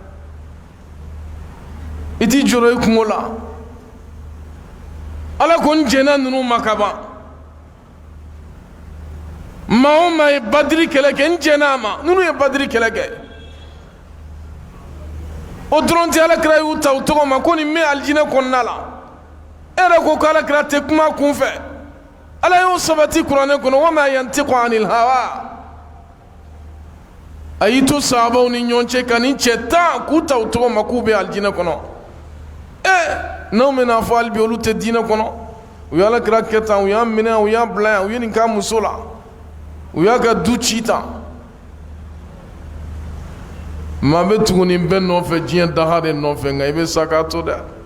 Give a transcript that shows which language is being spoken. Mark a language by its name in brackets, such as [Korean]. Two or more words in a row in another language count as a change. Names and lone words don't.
[Bambara] i t'i jɔrɔ i kungo la ala ko n jɛnna ninnu ma ka ban maa o maa ye badiri kɛlɛ kɛ n jɛnna a ma ninnu ye badiri kɛlɛ kɛ o dɔrɔn tɛ alakira y'u ta u tɔgɔ ma ko nin bɛ alijinɛ kɔnɔna la e yɛrɛ ko ko alakira tɛ kuma kun fɛ ala y'o sabati kuranɛ kɔnɔ [Arabic] وما ينطق عن الهوى [Bambara] a y'i to sahabaw ni ɲɔgɔn cɛ ka nin cɛ 10 k'u ta u tɔgɔ ma k'u bɛ alijinɛ kɔnɔ n'anw bɛna fɔ hali bi olu tɛ diinɛ kɔnɔ u ye alakira kɛ tan u y'a minɛ u y'a bila yan u ye nin k'a muso la u y'a ka du ci tan maa bɛ tugu nin bɛɛ nɔfɛ diɲɛ daha de nɔfɛ nka i bɛ sa k'a to dɛ